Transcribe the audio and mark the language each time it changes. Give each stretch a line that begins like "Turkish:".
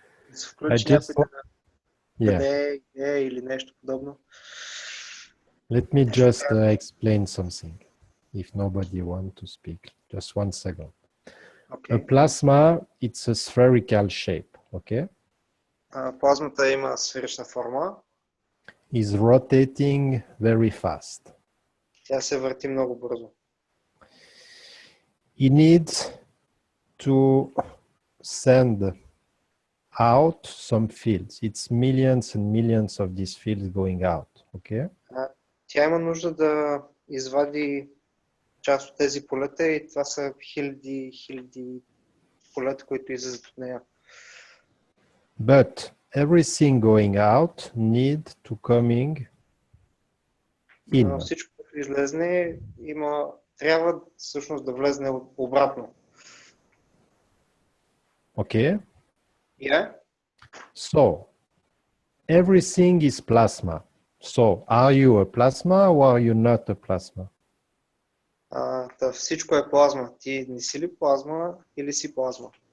Bulgarian: Да се включи някой да даде идея или нещо подобно.
English: Let me just explain something. If nobody wants to speak, just 1 second. Okay. A plasma, it's a spherical shape, okay?
Bulgarian: Плазмата има сферична форма.
English: Is rotating very fast.
Bulgarian: Тя се върти много бързо.
English: It needs to send out some fields. It's millions and millions of these fields going out, okay?
Bulgarian: Тя има нужда да извади част от тези полета и това са хиляди полета, които излизат от нея.
English: But everything going out need to coming in.
Bulgarian: Но всичко, което излезне, трябва всъщност да влезне обратно.
English: Okay? Yeah? So, everything is plasma. So, are you a plasma or are you not a plasma?
Bulgarian: Всичко е плазма. Ти не си ли плазма или си плазма?